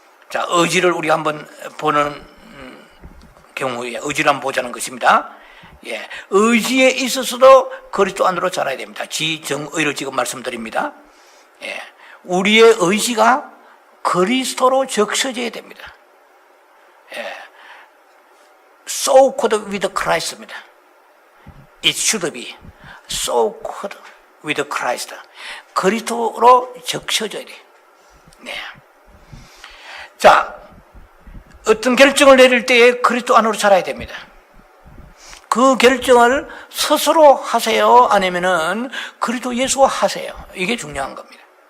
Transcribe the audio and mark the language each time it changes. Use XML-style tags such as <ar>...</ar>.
<ko>자, 의지를 우리가 한번 보는 경우에 의지를 한번 보자는 것입니다. 의지에 있어서도 그리스도 안으로 자라야 됩니다. 지정의를 지금 말씀드립니다. 우리의 의지가 그리스도로 적셔져야 됩니다.</ko> <en>soaked with Christ입니다. It should be soaked with Christ.</en> <ko>그리스도로 적셔져야 돼. 네. 자, 어떤 결정을 내릴 때에 그리스도 안으로 자라야 됩니다. 그 결정을 스스로 하세요? 아니면은 그리스도 예수와 하세요? 이게 중요한 겁니다.</ko>